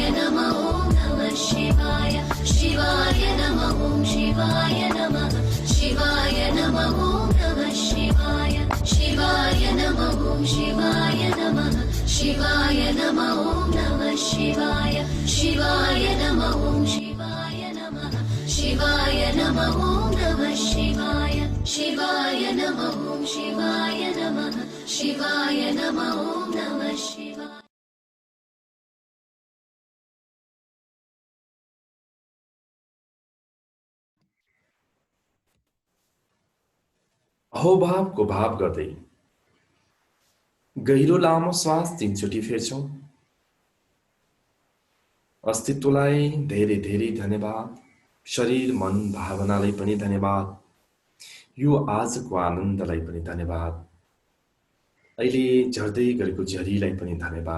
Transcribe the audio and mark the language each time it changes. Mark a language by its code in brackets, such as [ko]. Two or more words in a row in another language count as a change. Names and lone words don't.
[sa] नमः नमः शिवाय शिवाय नमः शिवाय नमः शिवाय नमः नमः शिवाय शिवाय नमः शिवाय नमः शिवाय नमः नमः शिवाय शिवाय नमः शिवाय नमः शिवाय नमः नमः शिवाय शिवाय नमः शिवाय नमः शिवाय नमः नमः शिवाय। [ne] अहोभावको भाव गर्दै गहिरो लामो श्वास 3 चोटि फेर्छौं। अस्तित्वलाई धेरै धेरै धन्यवाद, शरीर मन भावनालाई पनि धन्यवाद, यो आजको आनन्दलाई पनि धन्यवाद, अहिले झर्दै गरेको झरीलाई पनि धन्यवाद।